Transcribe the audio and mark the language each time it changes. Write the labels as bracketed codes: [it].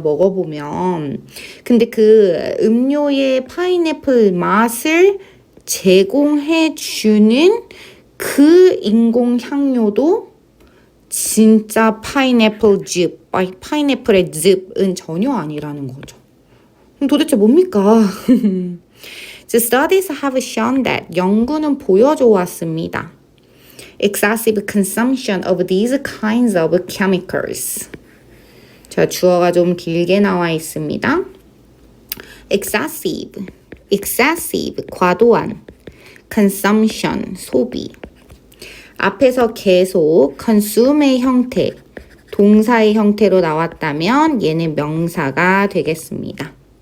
[ko] 먹어보면. 근데 그 음료의 파인애플 맛을 제공해주는 그 인공 향료도 진짜 파인애플 즙, 파인애플의 즙은 전혀 아니라는 거죠. 그럼 도대체 뭡니까? [en] The studies have shown that [ko] 연구는 보여줘 왔습니다. [en] Excessive consumption of these kinds of chemicals. [ko] 자, 주어가 좀 길게 나와 있습니다. excessive, 과도한, consumption, 소비. 앞에서 계속 consume의 형태, 동사의 형태로 나왔다면 얘는 명사가 되겠습니다.